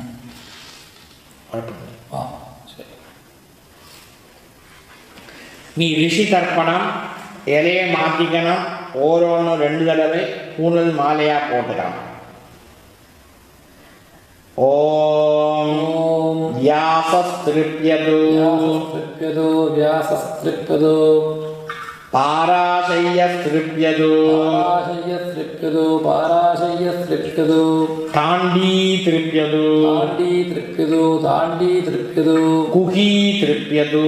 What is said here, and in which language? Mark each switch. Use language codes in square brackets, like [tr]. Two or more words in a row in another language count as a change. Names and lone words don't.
[ta] நீ ரிஷி தர்ப்பணம் இலையை மாற்றிக்கணும். ஓரோன்னு 2 தடவை பூனல் மாலையா போட்டுக்கணும். [sa] ॐ व्यासस्तृप्यतु व्यासस्तृप्यतु व्यासस्तृप्यतु पाराशय्यस्तृप्यतु पाराशय्यस्तृप्यतु पाराशय्यस्तृप्यतु ताण्डी तृप्यतु ताण्डी तृप्यतु ताण्डी तृप्यतु कुही तृप्यतु